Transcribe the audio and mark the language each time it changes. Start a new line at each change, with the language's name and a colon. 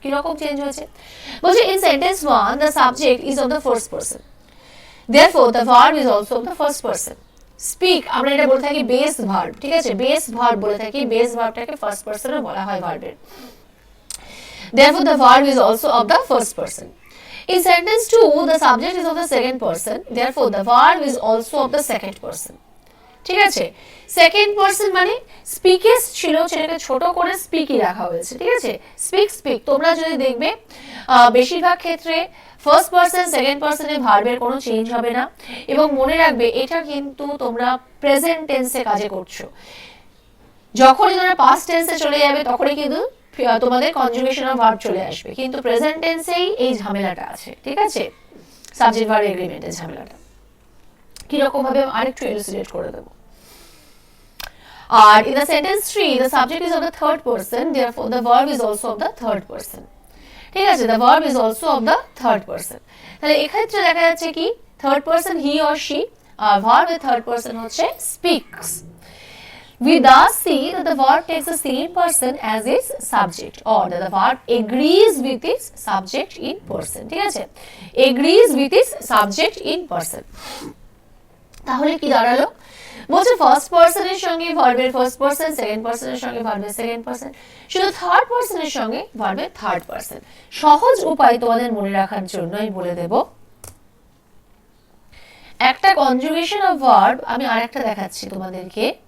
Bangla: কি রকম চেঞ্জ হয়েছে, বলছে
English: In sentence 1 the subject is of the first person, therefore the verb is also of the first person.
Bangla: Speak আমরা এটা বলে থাকি বেস ভার্ব, ঠিক আছে, বেস ভার্ব বলে থাকি, বেস ভার্বটাকে ফার্স্ট পারসনে বলা হয় ভার্বের,
English: therefore the verb is also of the first person. In sentence 2 the subject is of the second person, therefore the verb is also of the second person.
Bangla: ঠিক আছে, second person মানে স্পিকেস ছিল, সেটাকে ছোট করে স্পিকই রাখা হয়েছে। ঠিক আছে, স্পিক, তোমরা যদি দেখবে বেশিরভাগ ক্ষেত্রে ফার্স্ট পারসন সেকেন্ড পারসনে ভার্বের কোনো চেঞ্জ হবে না, এবং মনে রাখবে এটা কিন্তু তোমরা প্রেজেন্ট টেন্সে কাজে করছো। যখনই তোমরা পাস্ট টেন্সে চলে যাবে তখনই কিন্তু তোমাদের কনজুগেশন অফ ভার্ব চলে আসবে, কিন্তু প্রেজেন্ট টেন্সেই এই ঝামেলাটা আছে। ঠিক আছে, সাবজেক্ট ভার্ব এগ্রিমেন্টের ঝামেলাটা কিরকম ভাবে আরেকটু ইলাস্ট্রেট করে দেবো।
English: আর in the sentence 3 the subject is of the third person, therefore the verb is also of the third person.
Bangla: ঠিক আছে,
English: the verb is also of the third person.
Bangla: তাহলে এক্ষেত্রে দেখা যাচ্ছে কি third person he or she, আর verb এর third person হচ্ছে speaks.
English: We thus see that the verb takes the same person as its subject, or that the verb agrees with its subject in person.
Bangla: ঠিক আছে,
English: agrees with its subject in person.
Bangla: তাহলে কি দাঁড়ালো, বলছে first পারসনের সঙ্গে ভার্বের first person, second পারসনের সঙ্গে ভার্বের সেকেন্ড পারসন, শুধু থার্ড পারসনের সঙ্গে ভার্বের থার্ড পারসন। সহজ উপায় তোমাদের মনে রাখার জন্য আমি বলে দেব, একটা কনজুগেশন অফ ভার্ব আমি আরেকটা দেখাচ্ছি তোমাদেরকে।